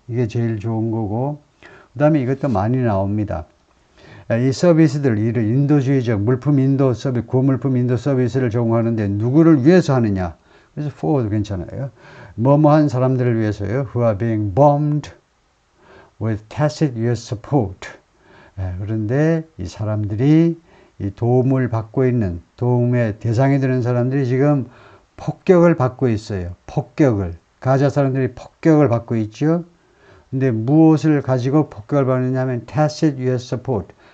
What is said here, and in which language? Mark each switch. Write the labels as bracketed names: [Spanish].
[Korean] 이게 제일 좋은 거고 그 다음에 이것도 많이 나옵니다. 이 서비스들, 이런 인도주의적 물품 인도 서비스, 고물품 인도 서비스를 제공하는데 누구를 위해서 하느냐. 그래서 for도 괜찮아요. 뭐뭐한 사람들을 위해서요. [English] Who are being bombed with tacit US support. [Korean] 그런데 이 사람들이 이 도움을 받고 있는, 도움의 대상이 되는 사람들이 지금 폭격을 받고 있어요. 폭격을. 가자 사람들이 폭격을 받고 있죠. 근데 무엇을 가지고 폭격을 받느냐 하면 [English] tacit US support.